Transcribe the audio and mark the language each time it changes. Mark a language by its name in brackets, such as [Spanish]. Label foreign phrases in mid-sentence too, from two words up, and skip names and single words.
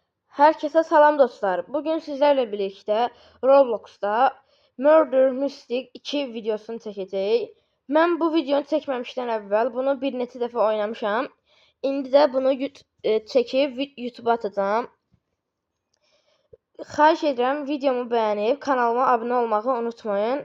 [Azerbaijani] Herkese salam dostlar. [Turkish] Bugün sizlerle birlikte [Azerbaijani] Roblox'ta Murder Mystery 2 videosunu çəkəcəyik. Mən bu videonu çəkməmişdən əvvəl bunu bir neçə dəfə oynamışam. İndi də bunu çəkib YouTube-a atacağam. Xahiş edirəm videomu bəyənib kanalıma abunə olmağı unutmayın.